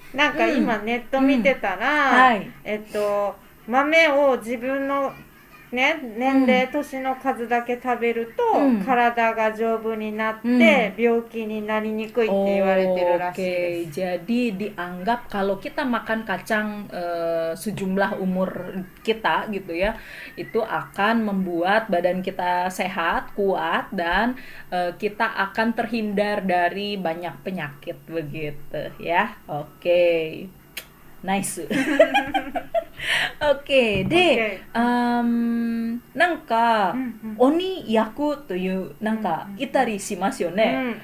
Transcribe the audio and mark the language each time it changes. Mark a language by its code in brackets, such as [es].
[ja] なんか今ネット見てたら、豆を自分のね、年齢、年の数だけ食べると、体が丈夫になって、病気になりにくいって言われてるらしいです。 [id] Jadi dianggap kalau kita makan kacang sejumlah umur kita gitu ya, itu akan membuat badan kita sehat, kuat, dan kita akan terhindar dari banyak penyakit begitu ya. Oke. Nice. [ja] Oke, de, なんか、鬼役というなんかいたりしますよね。